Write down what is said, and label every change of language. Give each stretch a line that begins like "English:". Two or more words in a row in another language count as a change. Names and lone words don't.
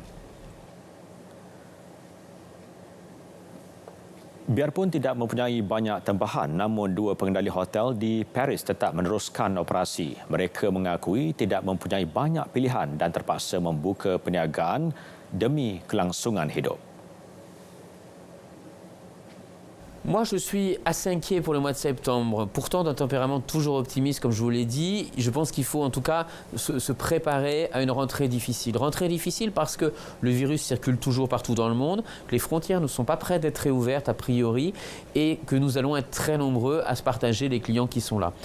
Malay: Biarpun tidak mempunyai banyak tambahan, namun 2 pengendali hotel di Paris tetap meneruskan operasi. Mereka mengakui tidak mempunyai banyak pilihan dan terpaksa membuka perniagaan demi kelangsungan hidup.
French: Moi, je suis assez inquiet pour le mois de septembre. Pourtant, d'un tempérament toujours optimiste, comme je vous l'ai dit, je pense qu'il faut en tout cas se préparer à une rentrée difficile. Rentrée difficile parce que le virus circule toujours partout dans le monde, que les frontières ne sont pas prêtes d'être réouvertes a priori et que nous allons être très nombreux à se partager les clients qui sont là.